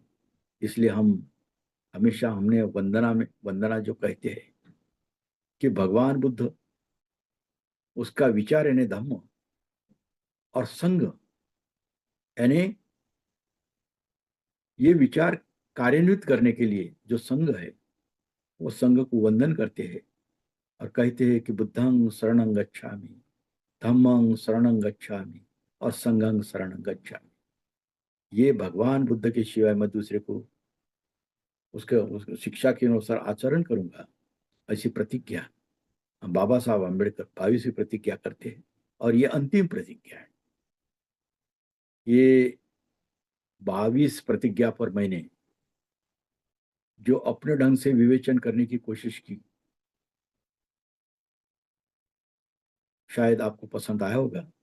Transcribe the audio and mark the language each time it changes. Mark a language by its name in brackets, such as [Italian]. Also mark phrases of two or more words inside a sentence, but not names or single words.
[Hindi] इसलिए हम हमेशा, हमने वंदना जो कहते हैं कि भगवान बुद्ध, उसका विचार यानी धम्म, और संघ यानी ये विचार कार्यान्वित करने के लिए जो संघ है, वो संघ को वंदन करते हैं और कहते हैं कि [Pali] बुद्धं शरणं गच्छामि, धम्मं शरणं गच्छामि [Hindi] और [Pali] संघं शरणं गच्छामि। [Hindi] ये भगवान बुद्ध के सिवाय मैं दूसरे को उसके शिक्षा के अनुसार आचरण करूंगा, ऐसी प्रतिज्ञा बाबा साहब अम्बेडकर 22वीं प्रतिज्ञा करते हैं। और ये अंतिम प्रतिज्ञा है। ये 22 प्रतिज्ञा पर मैंने जो अपने ढंग से विवेचन करने की कोशिश की, शायद आपको पसंद आया होगा।